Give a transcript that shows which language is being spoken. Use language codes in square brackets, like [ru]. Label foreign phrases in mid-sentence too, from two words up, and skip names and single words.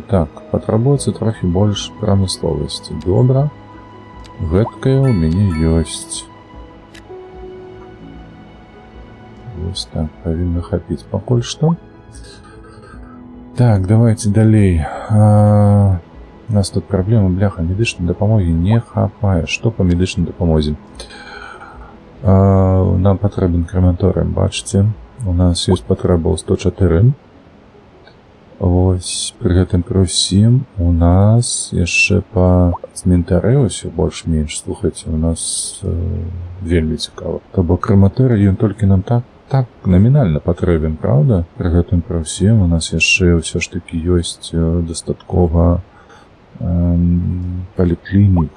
[be] Так, патрабуецца трохі больш прамысловасці. Добра. Гэткая у мяне ёсць. Вось так, павінна хапіць пакуль што. [uk] Так, давайте далей. У нас тут проблема, бляха, медичної допомоги не хапає. Що по медичній допомозі? Нам потрібен крематорій, бачите. У нас є потреба у 104. [be] Ось, при гэтым при ўсім у нас яшчэ па цментары ўсё больш-менш, слухайце, у нас вельмі цікава. То бок крематорый, ён толькі нам так намінальна патрэбен, правда? При гэтым при ўсім у нас яшчэ ўсё ж такі ёсць дастаткова паліклінік.